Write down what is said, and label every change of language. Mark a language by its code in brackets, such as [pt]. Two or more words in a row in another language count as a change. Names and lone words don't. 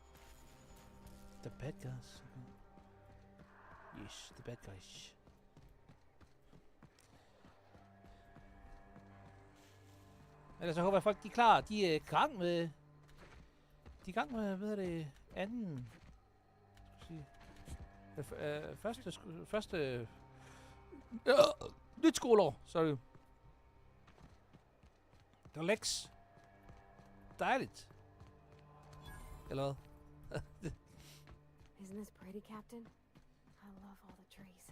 [en] The bad guys. Yes, the bad guys. [da] Ellers så håber jeg, folk de er klar. De er i gang med... De er i gang med, hvad er det, anden... Første... nyt skoleår, sorry. Det var Lex. Dejligt. Eller hvad? [en] Isn't this pretty, Captain? I love all the trees.